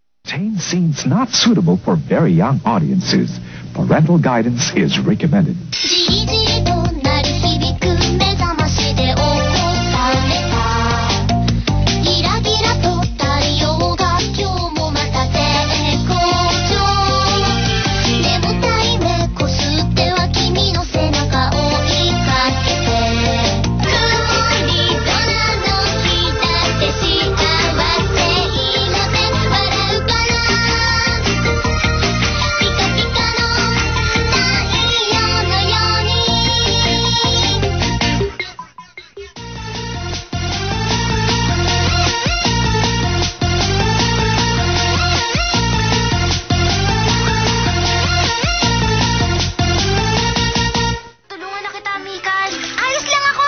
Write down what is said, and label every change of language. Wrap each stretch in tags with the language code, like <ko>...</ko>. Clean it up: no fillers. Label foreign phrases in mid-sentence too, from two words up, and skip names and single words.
<en>contain scenes not suitable for very young audiences. Parental guidance is recommended.</en> <ja>じりじりと鳴り響く目覚ましで起こされたギラギラと太陽が今日もまた絶好調眠たい目こすっては君の背中を追いかけて曇り空の日だって幸せいな目笑うからピカピカの太陽のように</ja> <tl>Tulungan na kita, Mikan. Ayos lang ako.</tl>